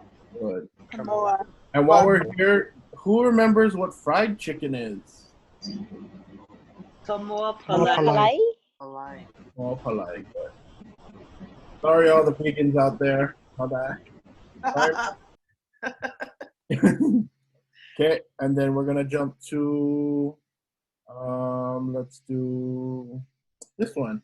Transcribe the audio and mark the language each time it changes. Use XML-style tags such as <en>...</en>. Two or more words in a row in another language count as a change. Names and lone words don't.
<en>Good. Samoa. And while we're here, who remembers what fried chicken is? Samoa Palai. Palai. Oh, polite. Good. Sorry, all the vegans out there. My bad. Sorry. Okay, and then we're gonna jump to let's do this one.</en>